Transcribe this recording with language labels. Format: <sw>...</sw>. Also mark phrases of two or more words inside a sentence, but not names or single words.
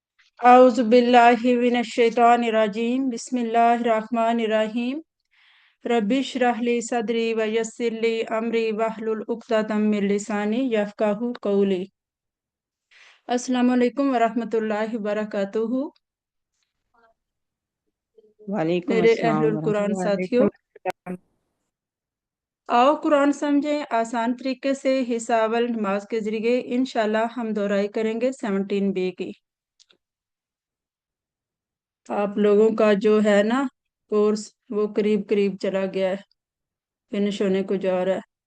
<ar>أعوذ بالله من الشيطان الرجيم بسم الله الرحمن الرحيم رب اشرح لي صدري ويسر لي أمري واحلل عقدة من لساني يفقهوا قولي. السلام عليكم ورحمة الله وبركاته. वालेकुम</ar> <hi>मेरे</hi> <ar>अस्सलाम أهل القرآن</ar> <hi>साथियों,</hi> <ar>वरहमतुल्लाह।</ar> <hi>आओ कुरान समझें आसान तरीके से। हिसाबल नमाज के जरिए इंशाल्लाह हम दोहराई करेंगे 17B की। आप लोगों का जो है ना कोर्स, वो करीब करीब चला गया है, फिनिश होने को जा रहा है।</hi>